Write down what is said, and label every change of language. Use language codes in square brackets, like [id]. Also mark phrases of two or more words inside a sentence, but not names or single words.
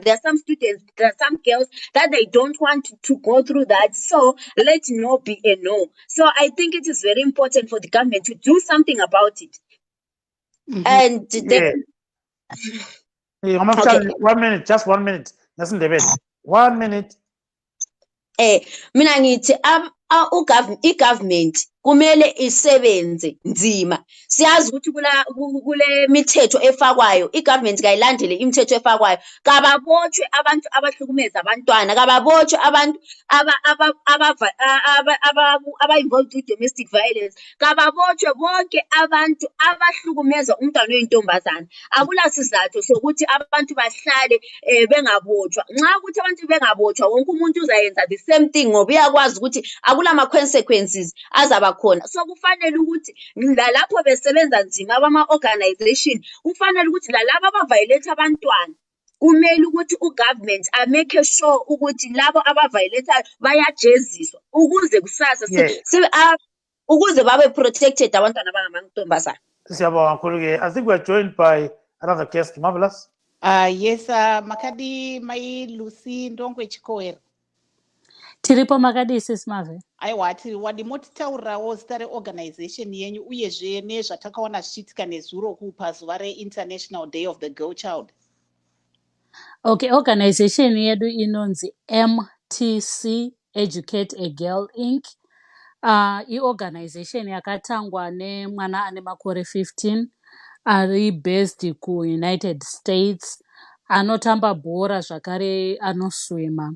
[en] There are some students, there are some girls that they don't want to go through that. So let no be a no. So I think it is very important for the government to do something about it. And then, Okay. 1 minute, just 1 minute. That's in the bed. 1 minute. [nd] mina ngithi i-government kumele isebenze nzima. Siyazi ukuthi kule mithetho efakwayo i-government kayilandele imithetho efakwayo. Kababotshwe abantu abahlukumeza abantwana, kababotshwe abantu aba-involved [en] with domestic violence, [nd] kababotshwe bonke abantu abahlukumeza umntwana oyintombazana. Akula sizathu sokuthi abantu bahlale bengabotshwa. Nxa ukuthi abantu bengabotshwa wonke umuntu uzayenza [en] the same thing [nd] ngoba uyakwazi ukuthi akula ma-consequences azaba khona. So kufanele ukuthi lalapho besebenza nzima abama-organization kufanele ukuthi lalabo aba-violate abantwana kumele ukuthi u-government amake sure ukuthi labo aba-violatayo bayajeziswa ukuze kusasa ukuze babe protected abantwana abangamantombazana. Siyabonga kakhulu-ke. [en] I think we're joined by another guest. Marvelous. Yes, [sn] makadi mai Lucy Ndongwe Chikowera. Tiripo makadi Simave. Aiwa tiri wadimotitaurirawo zita reorganization yenyu uyezve nezvatakaona zvichiitika nezuro pazuva reInternational Day of the Girl Child. Okay, organization yedu inonzi MTC Educate a Girl Inc. I-organization yakatangwa nemwana ane makore 15 ari based kuUnited States, anotamba bhora zvakare anoswima.